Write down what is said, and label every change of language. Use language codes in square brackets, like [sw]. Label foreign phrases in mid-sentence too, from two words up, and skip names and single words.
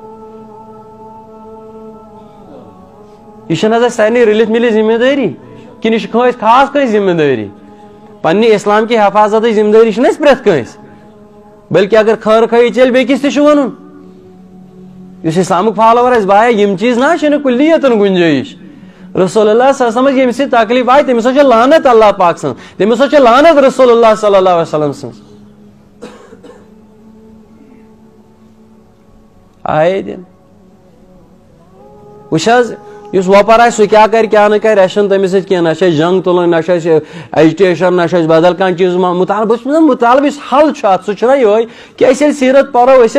[ks] یہ چھنہٕ حظ سارنٕے رٔلِتھ مِلِتھ ذمہٕ دٲری کِنہٕ یہِ چھِ کٲنٛسہِ خاص کٲنٛسہِ ذمہٕ دٲری پننہِ اسلام کی حفاظتٕچ ذمہٕ دٲری چھنہٕ اَسہِ پرٛٮ۪تھ کٲنٛسہِ بلکہِ اگر خٲر خٲہی چلہِ بیٚکِس تہِ چھُ وَنُن یُس اسلامُک فالوور آسہِ بایا یِم چیٖز نہ چھِنہٕ کُلیتن گُنجٲیِش رسول اللہ [ar] صلی اللہ علیہ وسلم [ks] ییٚمہِ سۭتۍ تکلیٖف آیہِ تٔمِس حظ چھِ لعنت اللہ پاک سٕنٛز تٔمِس حظ چھِ لعنت رسول اللہ [ar] صلی اللہ علیہ وسلم [ks] سٕنٛز آیے دِنہٕ وٕچھ حظ یُس وۄپر آسہِ سُہ کیٛاہ کرِ کیٛاہ نہٕ کرِ اَسہِ چھُنہٕ تٔمِس سۭتۍ کینٛہہ نہ چھِ اَسہِ جنگ تُلٕنۍ نہ چھِ اَسہِ ایجوٗکیشن نہ چھِ اَسہِ بدل کانٛہہ چیٖز مطالبہٕ بہٕ چھُس ونان مطالبہٕ یُس حل چھُ اَتھ سُہ چھُنہ یِہوے کہِ أسۍ ییٚلہِ سیٖرت پرو أسۍ